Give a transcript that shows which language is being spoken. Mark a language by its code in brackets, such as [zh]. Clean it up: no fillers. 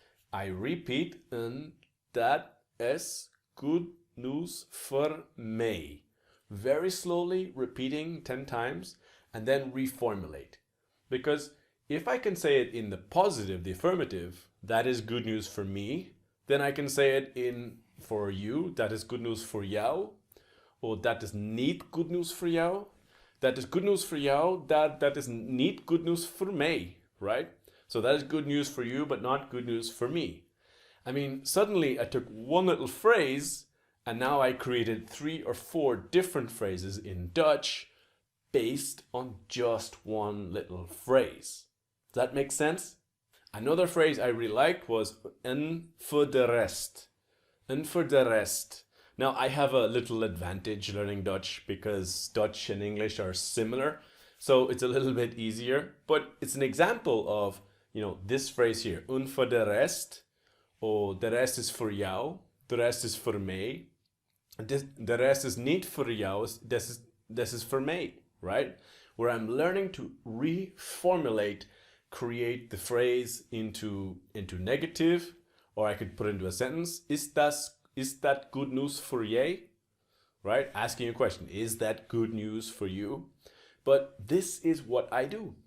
[en] I repeat, and that is good news for me. Very slowly, repeating 10 times, and then reformulate. Because if I can say it in the positive, the affirmative, that is good news for me, then I can say it in for you, that is good news for jou. Or [nl] dat is niet [en] good news for jou. That is good news for jou. That is niet good news for me, right? So that is good news for you, but not good news for me. I mean, suddenly I took one little phrase and now I created 3 or 4 different phrases in Dutch based on just one little phrase. Does that make sense? Another phrase I really liked was [nl] en voor de rest. En voor de rest. [en] Now, I have a little advantage learning Dutch because Dutch and English are similar, so it's a little bit easier. But it's an example of, this phrase here, [nl] un voor de rest, [en] or [nl] de rest is voor jou, de rest is voor mij. De rest is niet voor jou, [en] this is [nl] voor mij, right? [en] Where I'm learning to reformulate, create the phrase into negative, or I could put it into a sentence. Is that good news for ye? Right? Asking a question. Is that good news for you? But this is what I do.